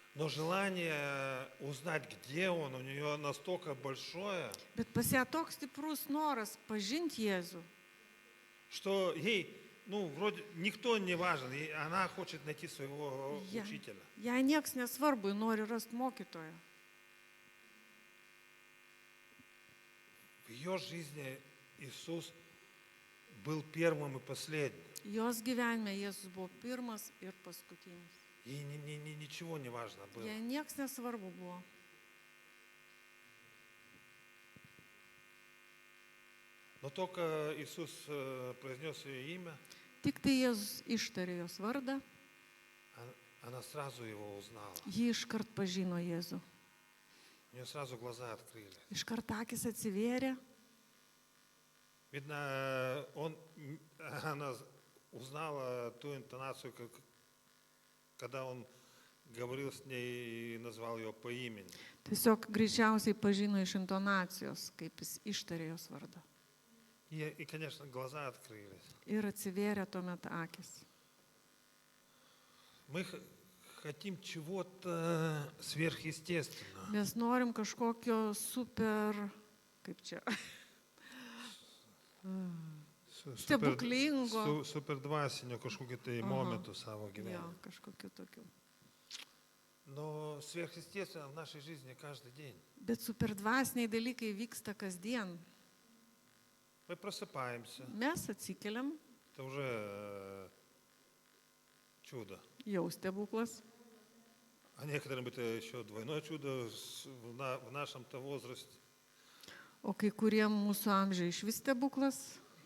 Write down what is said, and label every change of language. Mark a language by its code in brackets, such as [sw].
[ru] Но желание узнать, где он, у нее настолько большое, [lt] Bet pas ją toks stiprus noras pažinti Jėzų, [ru] что ей, вроде никто не важен, она хочет найти своего Я- учителя. [lt] jai nieks nesvarbu, ji nori rasti mokytoją. [ru] В ее жизни Иисус был первым и последним. [lt] Jos gyvenime Jėzus buvo pirmas ir paskutinis. [ru] Ей ничего не важно было. [lt] Jai nieks nesvarbu buvo. [ru] Но только Иисус произнес ее имя, [lt] Tik tai Jėzus ištarė jos vardą, [ru] она сразу его узнала. [lt] ji iškart pažino Jėzų. [ru] У нее сразу глаза открылись. [lt] Iškart akis atsivėrė. [ru] Видно, она узнала ту интонацию, когда он говорил с ней и назвал ее по имени. [lt] Tiesiog greičiausiai pažino iš intonacijos, kaip jis ištarė jos vardą. [ru] И, конечно, глаза открылись. [lt] Ir atsivėrė tuomet akis. [ru] Мы хотим чего-то сверхъестественного. [lt] Mes norim kažkokio super, kaip čia, stebuklingo. Супердвасіння, kažkokiu tai momentu savo Jo, gyvenime. kažkokiu tokiu. [ru] Но сверхъестественно в нашей жизни каждый день. [lt] Bet superdvasiniai dalykai vyksta kasdien. [ru] Мы просыпаемся, [lt] Mes atsikeliam, [ru] это уже чудо. [lt] jau stebuklas. [ru] А некоторым это еще двойное чудо в нашем-то возрасте. [lt] O kai kuriem mūsų amžiai iš vis stebuklas.